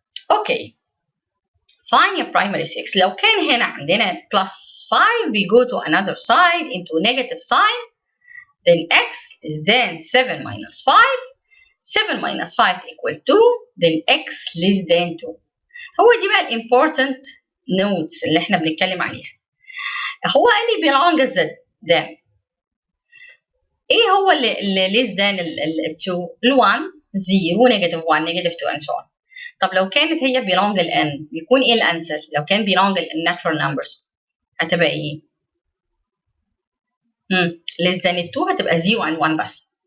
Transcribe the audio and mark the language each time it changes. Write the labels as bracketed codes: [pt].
[en] Okay. Find your primary 6. [ar] لو كان هنا عندنا [en] plus 5 we go to another side into negative sign, then x is then 7 minus 5. 7 minus 5 equals 2, then x less than 2. [ar] هو دي بقى [en] important notes [ar] اللي احنا بنتكلم عليها. هو قال لي [en] belongs z then [ar] ايه هو اللي [en] less than ال 2؟ ال 1 0 negative 1 negative 2 and so on. [ar] طب لو كانت هي belong ل n بيكون ايه الانسر؟ لو كان belong ل [en] natural numbers [ar] هتبقى ايه؟ [en] less than 2 [ar] هتبقى 0 and 1 بس.